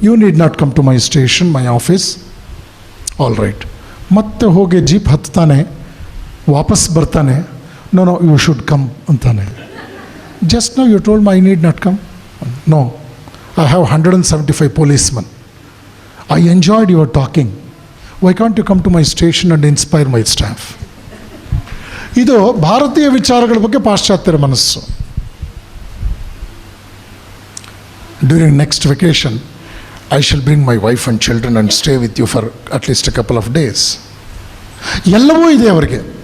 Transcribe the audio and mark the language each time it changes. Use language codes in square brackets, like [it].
[en] You need not come to my station, my office. All right. [kn] ಮತ್ತೆ ಹೋಗಿ jeep ಹತ್ತಾನೆ, ವಾಪಸ್ ಬರ್ತಾನೆ. [en] no you should come [kn] ಅಂತಾನೆ. [en] Just now you told my need not come. No, I have 175 policemen. I enjoyed your talking. Why can't you come to my station and inspire my staff? [kn] ಇದು ಭಾರತೀಯ ವಿಚಾರಗಳ ಬಗ್ಗೆ ಪಾಶ್ಚಾತ್ಯರ ಮನಸ್ಸು. [en] During next vacation I shall bring my wife and children and stay with you for at least a couple of days. [kn] ಎಲ್ಲವೂ ಇದೆ ಅವರಿಗೆ.